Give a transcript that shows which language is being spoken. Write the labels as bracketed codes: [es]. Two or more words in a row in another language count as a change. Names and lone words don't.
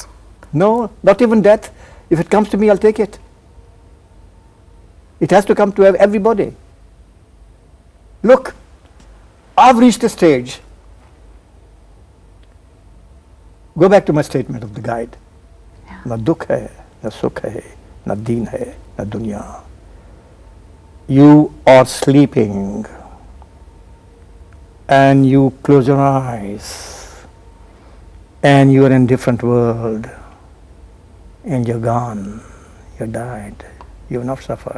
[en] No, not even death. If it comes to me, I'll take it. It has to come to everybody. Look, I've reached a stage. Go back to my statement of the guide. [ur] نہ دکھ ہے، نہ سکھ ہے، نہ دین ہے، نہ دنیا. [en] You are sleeping and you close your eyes and you're in a different world, and you're gone, you died, you've not suffered.